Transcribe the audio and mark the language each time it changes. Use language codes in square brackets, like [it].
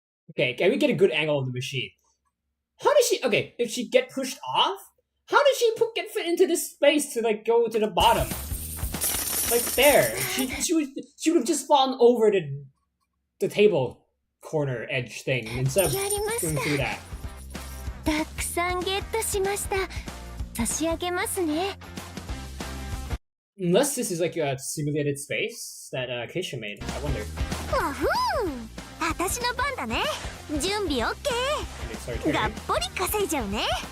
[en] Okay, can we get a good angle of the machine? How does she... Okay, if she get pushed off, how does she get fit into this space to, like, go to the bottom? Like, there. She would have just fallen over the table corner edge thing instead of going through that. [ja] たくさんゲットしました。差し上げますね。 [en] Unless this is like a simulated space that Keisha made. I wonder. [ja] わふん、私の番だね。準備 OK。 [en] It's start turning. [ja] がっぽり稼いじゃうね。